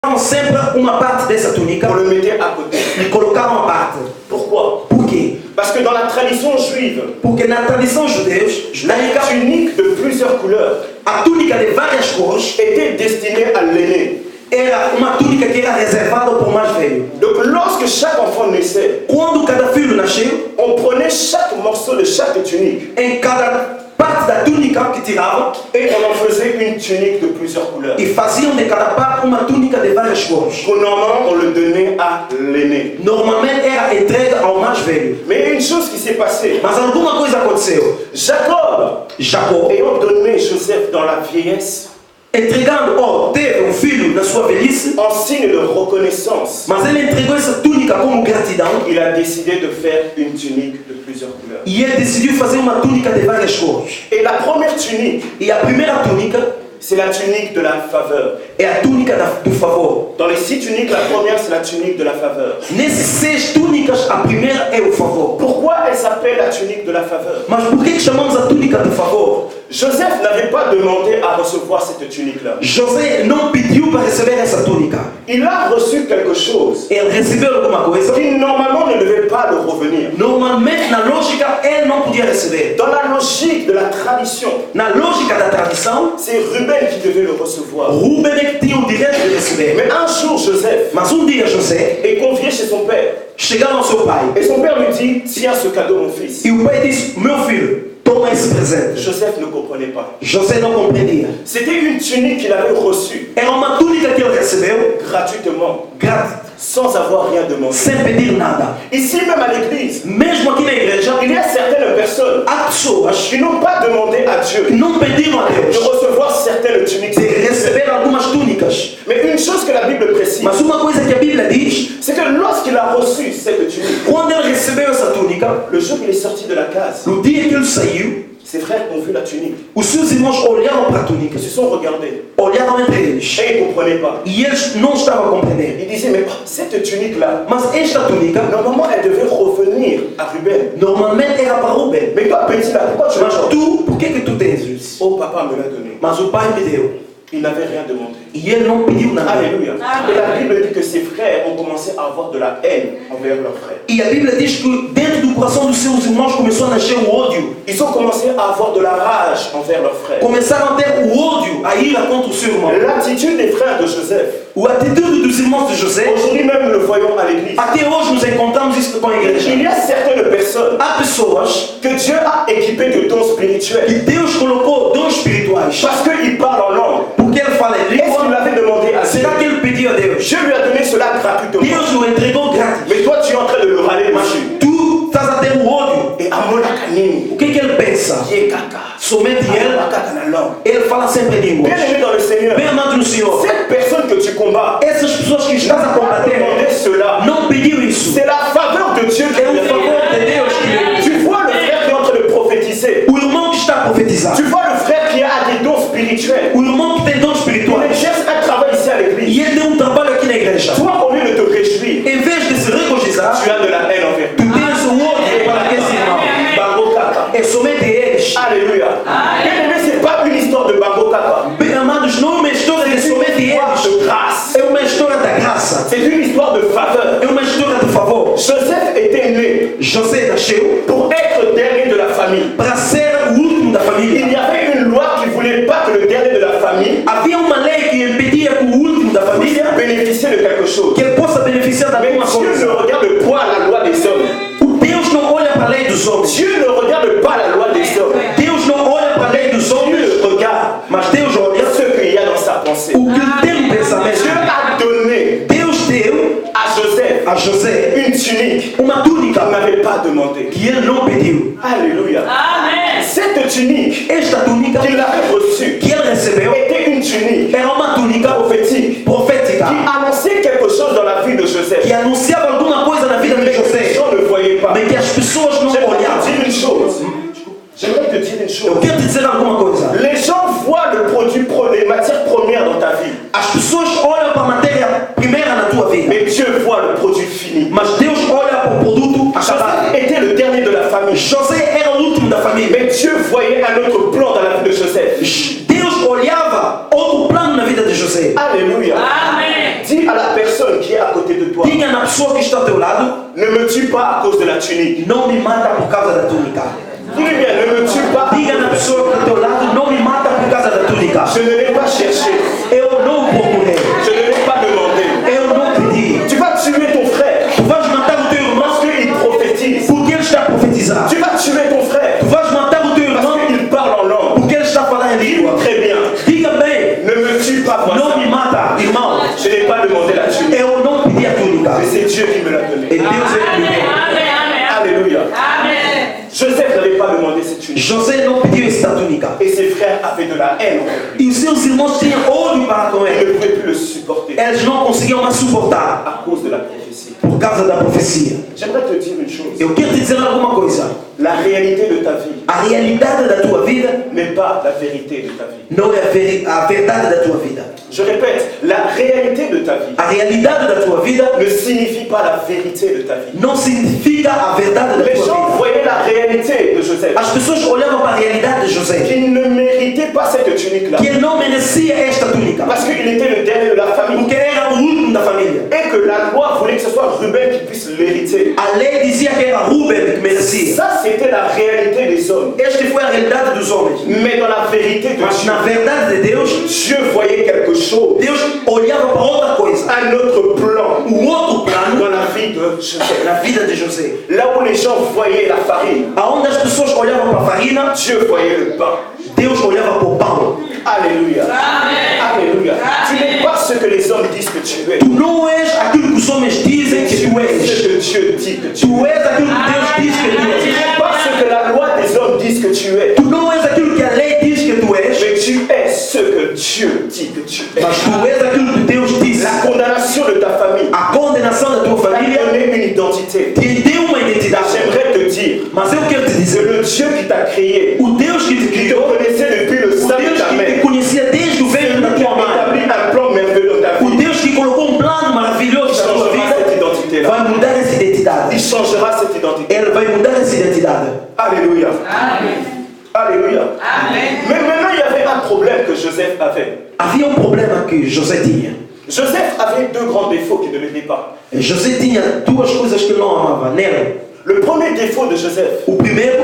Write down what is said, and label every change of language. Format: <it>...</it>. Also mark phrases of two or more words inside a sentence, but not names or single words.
<pt>sempre uma parte dessa túnica.</pt> <fr>On le mettait à côté.</fr> <pt>E colocavam a parte.</pt> <fr>Pourquoi?</fr> <pt>Por quê?</pt> <fr>Parce que dans la tradition juive,</fr> <pt>Porque na tradição judaica,</pt> <fr>la tunique de plusieurs couleurs</fr> <pt>a túnica de várias cores</pt> <fr>était destinée à l'aîné.</fr> <pt>era uma túnica que era reservada para o mais velho.</pt> <fr>Donc lorsque chaque enfant naissait,</fr> <pt>Quando cada filho nasceu,</pt> <fr>on prenait chaque morceau de chaque tunique</fr> <pt>em cada parte da túnica que tiravam,</pt> <fr>et on en faisait une tunique de plusieurs couleurs.</fr> <pt>e faziam de cada parte uma túnica de várias cores.</pt> <fr>Normalement, on le donnait à l'aîné.</fr> <pt>Normalmente era entregue ao mais velho.</pt> <fr>Mais il y a une chose qui s'est passée.</fr> <pt>Mas alguma coisa aconteceu.</pt> <fr>Jacob,</fr> <pt>Jacó,</pt> <fr>ayant donné Joseph dans la vieillesse,</fr> <pt>entregando, teve um filho na sua velhice,</pt> <fr>en signe de reconnaissance,</fr> <pt>mas ele entregou essa túnica como gratidão,</pt> <fr>il a décidé de faire une tunique de plusieurs couleurs.</fr> <pt>e ele decidiu fazer uma túnica de várias cores.</pt> <fr>Et la première tunique,</fr> <pt>E a primeira túnica</pt> <fr>c'est la tunique de la faveur.</fr> <pt>é a túnica do favor.</pt> <fr>Dans les 6 tuniques, la première, c'est la tunique de la faveur.</fr> <pt>Nesses 6 túnicas, a primeira é o favor.</pt> <fr>Pourquoi elle s'appelle la tunique de la faveur?</fr> <pt>Mas por que chamamos a túnica do favor?</pt> <fr>Joseph n'avait pas demandé à recevoir cette tunique-là.</fr> <pt>José não pediu para receber essa túnica.</pt> <fr>Il a reçu quelque chose</fr> <pt>Ele recebeu alguma coisa.</pt> <fr>qui normalement ne devait pas le revenir.</fr> <pt>Normalmente, na lógica, ele não podia receber.</pt> <fr>Dans la logique de la tradition,</fr> <pt>Na lógica da tradição,</pt> <fr>c'est Ruben qui devait le recevoir.</fr> <pt>Rubem é que tinha o direito de receber.</pt> <fr>Mais un jour, Joseph</fr> <pt>Mas dia José</pt> <fr>est convié chez son père.</fr> <pt>chegava ao seu pai.</pt> <fr>Et son père lui dit, tiens ce cadeau mon fils.</fr> <pt>E o pai disse: meu filho, toma esse presente.</pt> <fr>Joseph ne comprenait pas.</fr> <pt>José não compreendia.</pt> <fr>C'était une tunique qu'il avait reçue</fr> <pt>Era uma túnica que ele recebeu</pt> <fr>gratuitement,</fr> <pt>grátis,</pt> <fr>sans avoir rien demandé.</fr> <pt>sem pedir nada.</pt> <fr>Ici même à l'église,</fr> <pt>Mesmo aqui na igreja,</pt> <fr>il y a certaines personnes</fr> <pt>há pessoas</pt> <fr>qui n'ont pas demandé à</fr> <pt>que</pt> <fr>Dieu</fr> <pt>não pediram a</pt> <fr>de</fr> <pt>Deus</pt> <fr>recevoir certaines tuniques.</fr> <pt>de receber algumas túnicas.</pt> <fr>Mais une chose que la Bible précise,</fr> <pt>Mas uma coisa que a Bíblia diz,</pt> <fr>c'est que lorsqu'il a reçu cette tunique,</fr> <pt>quando ele recebeu essa túnica,</pt> <fr>le jour qu'il est sorti de la case,</fr> <pt>no dia que ele saiu,</pt> <fr>ses frères ont vu la tunique.</fr> <pt>os seus irmãos olharam para a túnica,</pt> <fr>Ils se sont regardés</fr> <pt>olharam entre eles,</pt> <fr>et ils ne comprenaient pas.</fr> <pt>e eles não estavam a compreender.</pt> <fr>Ils disaient, mais cette tunique-là,</fr> <pt>Mas esta túnica,</pt> <fr>normalement elle devait revenir à Ruben.</fr> <pt>normalmente era para Rubem.</pt> <fr>Mais toi, petit là, pourquoi tu</fr> <pt>Mas</pt> <fr>l'as</fr> <pt>tu, por que tu tens isso?</pt> <fr>Oh, papa me l'a donné.</fr> <pt>Mas o pai me deu.</pt> <fr>Il n'avait rien demandé.</fr> <pt>E ele não pediu nada.</pt> <fr>Alléluia. Et la Bible dit que ses frères ont commencé à avoir de la haine envers leurs frères.</fr> <pt>E a Bíblia diz que dentro do coração dos seus irmãos começou a nascer o ódio.</pt> <fr>Ils ont commencé à avoir de la rage envers leurs frères.</fr> <pt>Começaram a ter o ódio, a ira contra o seu irmão.</pt> <fr>L'attitude des frères de Joseph,</fr> <pt>O atitude dos irmãos de José,</pt> <fr>aujourd'hui même nous le voyons à l'église.</fr> <pt>até hoje nos encontramos isso com a igreja.</pt> <fr>Il y a certaines personnes</fr> <pt>Há pessoas</pt> <fr>que Dieu a équipées de dons</fr> <pt>que</pt> <fr>spirituels</fr> <pt>Deus colocou dons espirituais.</pt> <fr>parce qu'ils parlent en langue.</fr> <pt>Porque ele fala em</pt> <fr>Est-ce qu'il</fr> <pt>língua.</pt> <fr>l'avait demandé à Dieu?</fr> <pt>Será que ele pediu a Deus?</pt> <fr>Dieu lui a donné cela gratuitement.</fr> <pt>Deus o entregou grátis.</pt> <fr>Mais toi, tu es en train de le râler</fr> <pt>Mas</pt> <fr>dessus.</fr> <pt>tu estás a ter o ódio.</pt> <fr>Et Amona Kanini,</fr> <pt>O que ele pensa?</pt> <fr>qui est caca.</fr> <pt>Somente ele,</pt> <fr>Caca dans la langue.</fr> <pt>ele fala sempre em línguas.</pt> <fr>Bien aimé dans le Seigneur,</fr> <pt>Bem amado no Senhor,</pt> <fr>cette personne que tu combats,</fr> <pt>essas pessoas que estás a</pt> <fr>n'a pas</fr> <pt>combater</pt> <fr>demandé cela.</fr> <pt>não pediu isso.</pt> <fr>C'est la faveur de Dieu qui</fr> <pt>É o</pt> <fr>le</fr> <pt>favor</pt> <fr>fait.</fr> <pt>de Deus que</pt> <fr>Tu vois le frère qui est en train de prophétiser.</fr> <pt>o irmão que está a profetizar,</pt> <fr>Tu vois le frère qui a des dons spirituels.</fr> <pt>o irmão que tem dons</pt> <fr>Il</fr> <pt>espirituais</pt> <fr>exerce un travail ici à l'église.</fr> <pt>e ele tem trabalho aqui na igreja.</pt> <fr>Toi, au lieu de te réjouir,</fr> <pt>Em vez de se regozijar,</pt> <fr>tu as de la haine envers</fr> <pt>tu</pt> <fr>lui.</fr> <pt>tens o ódio para esse irmão.</pt> <ln>Bango Kaka.</ln> <pt>É somente eles.</pt> <fr>Alléluia. Bien aimé, c'est pas une histoire de</fr> <ln>Bango Kaka.</ln> <pt>Bem amados, não é uma história de</pt> <fr>C'est</fr> <pt>somente</pt> <fr>une histoire</fr> <pt>eles.</pt> <fr>de grâce.</fr> <pt>É uma história da graça.</pt> <fr>C'est une histoire de faveur.</fr> <pt>É uma história de favor.</pt> <fr>Joseph était né</fr> <pt>José nasceu</pt> <fr>pour être dernier de la famille.</fr> <pt>para ser o último da</pt> <fr>Il</fr> <pt>família.</pt> <fr>y avait une loi qui ne voulait pas que le dernier de la famille</fr> <pt>Havia uma lei que impedia que o último da família</pt> <fr>bénéficie de quelque chose.</fr> <pt>que ele possa beneficiar da</pt> <fr>Mais</fr> <pt>alguma</pt> <fr>Dieu</fr> <pt>coisa.</pt> <fr>ne regarde pas la loi des hommes.</fr> <pt>O Deus não olha para a lei dos homens.</pt> <fr>Dieu ne regarde pas la loi des hommes.</fr> <pt>Deus não olha para a lei dos homens,</pt> <fr>Dieu regarde</fr> <pt>mas Deus olha</pt> <fr>ce qu'il y a dans sa pensée.</fr> <pt>o que ele tem no</pt> <fr>Dieu</fr> <pt>pensamento.</pt> <fr>a donné</fr> <pt>Deus deu</pt> <fr>à Joseph</fr> <pt>a José</pt> <fr>une tunique</fr> <pt>uma</pt> <fr>qu'il</fr> <pt>túnica</pt> <fr>n'avait pas demandé.</fr> <pt>que ele não pediu.</pt> <fr>Alléluia. Cette tunique</fr> <pt>Esta túnica</pt> <fr>qu'il avait reçue</fr> <pt>que ele recebeu</pt> <fr>était une tunique</fr> <pt>era uma túnica</pt> <fr>prophétique</fr> <pt>profética</pt> <fr>qui annonçait quelque chose dans la vie de Joseph.</fr> <pt>que anunciava alguma coisa na vida de</pt> <fr>Mais que les</fr> <pt>José,</pt> <fr>gens ne voyaient pas.</fr> <pt>mas que as pessoas não</pt> <fr>J'aimerais te</fr> <pt>olhavam.</pt> <fr>dire une chose. J'aimerais te dire une</fr> <pt>Eu</pt> <fr>chose.</fr> <pt>quero te dizer alguma coisa.</pt> <fr>Les gens voient le produit, les matières premières dans ta vie.</fr> <pt>As pessoas olham para a matéria primeira na tua vida,</pt> <fr>Mais Dieu voit le produit fini.</fr> <pt>mas Deus olha para o produto acabado.</pt> <fr>Joseph était le dernier de la famille.</fr> <pt>José era o último da família.</pt> <fr>Mais Dieu voyait un autre plan dans la vie de Joseph.</fr> <pt>Deus olhava outro plano na vida de José.</pt> <fr>Alléluia. Dis</fr> <pt>pessoa que está ao teu lado</pt> <fr>ne me tue pas à cause de la tunique.</fr> <pt>não me mata por causa da túnica.</pt> <fr>Dites bien, ne me tue pas.</fr> <pt>Diga na pessoa que está ao teu lado, não me mata por causa da túnica.</pt> <fr>Je ne l'ai pas cherché.</fr> <pt>Eu não procurei,</pt> <fr>Je ne l'ai pas demandé.</fr> <pt>eu não pedi.</pt> <fr>Tu vas tuer ton frère</fr> <pt>Tu vais matar o teu irmão</pt> <fr>parce qu'il prophétise.</fr> <pt>porque ele está a profetizar.</pt> <fr>Tu vas tuer ton frère</fr> <pt>Tu vais matar o teu irmão</pt> <fr>parce qu'il parle en langue.</fr> <pt>porque ele está a falar em língua.</pt> <fr>Très bien.</fr> <pt>Diga bem,</pt> <fr>Ne me tue pas, moi.</fr> <pt>não me mata, irmão.</pt> <fr>Je n'ai pas demandé la tunique.</fr> <pt>Eu não pedi a túnica.</pt> <fr>Mais c'est Dieu qui me l'a</fr> <pt>E</pt> <fr>donné.</fr> <pt>Deus é que me deu.</pt> <fr>Alléluia. Joseph n'avait pas demandé cette tunique.</fr> <pt>José não pediu esta túnica.</pt> <fr>Et ses frères avaient de la haine envers lui.</fr> <pt>E os seus irmãos tinham ódio para com</pt> <fr>Ils</fr> <pt>ele.</pt> <fr>ne pouvaient plus le supporter</fr> <pt>Eles não conseguiam mais suportar</pt> <fr>à cause de la prophétie.</fr> <pt>por causa da profecia.</pt> <fr>J'aimerais te dire une chose.</fr> <pt>Eu quero te dizer alguma coisa.</pt> <fr>La réalité de ta vie</fr> <pt>A realidade da tua vida</pt> <fr>n'est pas la vérité de ta vie.</fr> <pt>não é a verdade da tua vida.</pt> <fr>Je répète, la réalité de ta vie</fr> <pt>A realidade da tua vida</pt> <fr>ne signifie pas la vérité de ta vie.</fr> <pt>não significa a verdade da</pt> <fr>Les</fr> <pt>tua</pt> <fr>gens</fr> <pt>vida.</pt> <fr>voyaient la réalité de Joseph,</fr> <pt>As pessoas olhavam para a realidade de José,</pt> <fr>qu'il ne méritait pas cette tunique-là,</fr> <pt>que ele não merecia esta túnica,</pt> <fr>parce qu'il était le dernier de la famille,</fr> <pt>porque era o último da família.</pt> <fr>et que la loi voulait que ce soit Ruben qui puisse l'hériter.</fr> <pt>A lei dizia que era Rubem que merecia.</pt> <fr>Ça, c'était la réalité des hommes.</fr> <pt>Esta foi a realidade dos homens.</pt> <fr>Mais dans la vérité de</fr> <pt>Mas</pt> <fr>Dieu,</fr> <pt>na verdade de Deus,</pt> <fr>Dieu voyait quelque chose,</fr> <pt>Deus olhava para outra coisa.</pt> <fr>un autre plan</fr> <pt>O outro plano</pt> <fr>dans la vie de Joseph.</fr> <pt>na vida de José.</pt> <fr>Là où les gens voyaient la farine,</fr> <pt>Aonde as pessoas olhavam para a farina,</pt> <fr>Dieu voyait le pain.</fr> <pt>Deus olhava para o pão.</pt> <fr>Alléluia. Alléluia. Tu n'es pas ce que les hommes disent que tu es.</fr> <pt>Tu não és aquilo que os homens dizem que</pt> <fr>Tu</fr> <pt>tu</pt> <fr>es</fr> <pt>és.</pt> <fr>ce que Dieu dit que tu es.</fr> <pt>Tu és aquilo que Deus diz que tu</pt> <fr>Tu</fr> <pt>és.</pt> <fr>n'es pas ce que la loi des hommes disent que tu es.</fr> <pt>Tu não és aquilo que a lei diz que tu és,</pt> <fr>Mais tu es ce que Dieu dit que tu es.</fr> <pt>mas tu és aquilo que Deus diz.</pt> <fr>La condamnation de ta famille</fr> <pt>A condenação da tua</pt> <fr>t'a</fr> <pt>família</pt> <fr>donné une identité.</fr> <pt>te deu uma identidade.</pt> <fr>J'aimerais te dire</fr> <pt>Mas eu quero te</pt> <fr>que</fr> <pt>dizer,</pt> <fr>le Dieu qui t'a créé,</fr> <pt>o Deus que te</pt> <fr>qui te</fr> <pt>criou,</pt> <fr>connaissait depuis le</fr> <pt>o</pt> <fr>sein de</fr> <pt>Deus</pt> <fr>ta</fr> <pt>que te</pt> <fr>mère,</fr> <pt>conhecia desde o ventre da</pt> <fr>qui</fr> <pt>tua</pt> <fr>a</fr> <pt>mãe,</pt> <fr>établi un plan merveilleux dans ta</fr> <pt>o</pt> <fr>vie,</fr> <pt>Deus que colocou plano maravilhoso na tua</pt> <fr>changera cette</fr> <pt>vida,</pt> <fr>identité-là.</fr> <pt>vai mudar essa</pt> <fr>Il</fr> <pt>identidade.</pt> <fr>changera cette identité.</fr> <pt>Ele vai mudar essa identidade.</pt> <fr>Alléluia. Alléluia. Mais maintenant, il y avait un problème que Joseph avait.</fr> <pt>Havia problema que José tinha.</pt> <fr>Joseph avait deux grands défauts qui ne l'aidaient pas.</fr> <pt>José tinha duas coisas que não amava nele.</pt> <fr>Le premier défaut de Joseph,</fr> <pt>O primeiro,</pt>